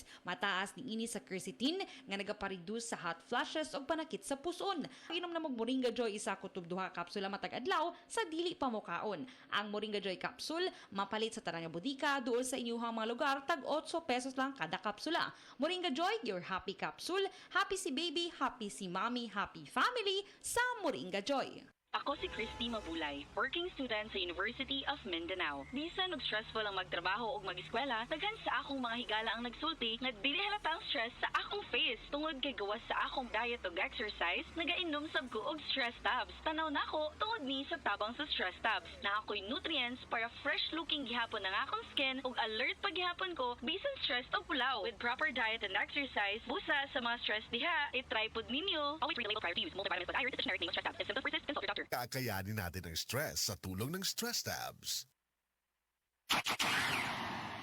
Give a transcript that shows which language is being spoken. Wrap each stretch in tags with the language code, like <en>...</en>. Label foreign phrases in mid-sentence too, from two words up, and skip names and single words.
<ceb>Mataas ni ini sa quercetin nga nagapareduce sa</ceb> <en>hot flashes</en> <ceb>og panakit sa puson. Inom na mo Moringa Joy isa kutob duha ka kapsula matag adlaw sa dili pa mokaon. Ang Moringa Joy capsule mapalit sa tanang nga bodika duol sa inyong mga lugar tag 8 pesos lang kada kapsula.</ceb> <en>Moringa Joy, your happy capsule.</en> <ceb>Happy si baby, happy si mommy,</ceb> <en>happy family</en> <ceb>sa Moringa Joy. Ako si Christy Mabulay,</ceb> <en>working student sa University of Mindanao.</en> <ceb>Bisan og stressful ang magtrabaho ug mag-eskwela, daghan sa akong mga higala ang nagsulti nga dili halata ang stress sa akong face. Tungod kay gawas sa akong diet ug exercise, nagainom sab ko og stress tabs. Tanaw nako tungod ni sa tabang sa stress tabs. Na ako'y nutrients para</ceb> <en>fresh looking</en> <ceb>gihapon ang akong skin ug alert pa gihapon ko bisan stressed og pulaw.</ceb> <en>With proper diet and exercise,</en> <ceb>busa sa mga stress diha, i-try pud ninyo.</ceb> <en>Always read the label prior to use. Multivitamins with iron is a generic name of stress tabs. If symptoms persist, consult your doctor.</en> <tl>Kakayanin natin ang stress sa tulong ng Stress Tabs.</tl>